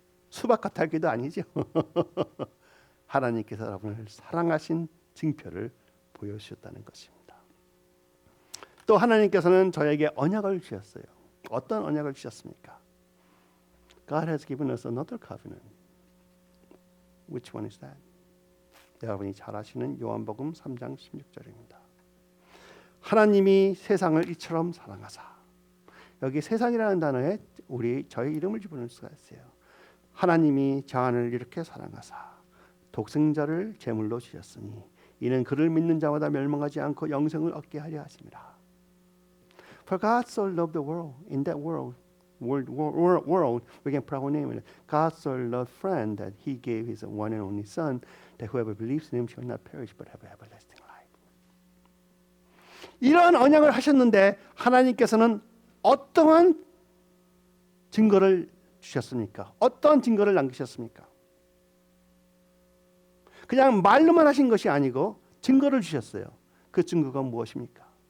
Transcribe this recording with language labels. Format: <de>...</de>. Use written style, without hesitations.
<ko>수박 겉핥기도 아니죠. 하나님께서 여러분을 사랑하신 증표를 보여주셨다는 것입니다. 또 하나님께서는 저에게 언약을 주셨어요. 어떤 언약을 주셨습니까?</ko> <en>God has given us another covenant. Which one is that?</en> <ko>여러분이 잘 아시는 요한복음 3장 16절입니다. 하나님이 세상을 이처럼 사랑하사. 여기 세상이라는 단어에 저의 이름을 집어넣을 수가 있어요. 하나님이 자안을 이렇게 사랑하사 독생자를 제물로 주셨으니 이는 그를 믿는 자마다 멸망하지 않고 영생을 얻게 하려 하심이라.</ko> <en>For God so loved the world. In that world we can put our name in it. God so loved friend that He gave His one and only Son, that whoever believes in Him shall not perish but have everlasting life.</en> <ko>이런 언약을 하셨는데 하나님께서는 어떠한 증거를 주셨습니까? 어떤 증거를 남기셨습니까? 그냥 말로만 하신 것이 아니고 증거를 주셨어요. 그 증거가 무엇입니까?</ko>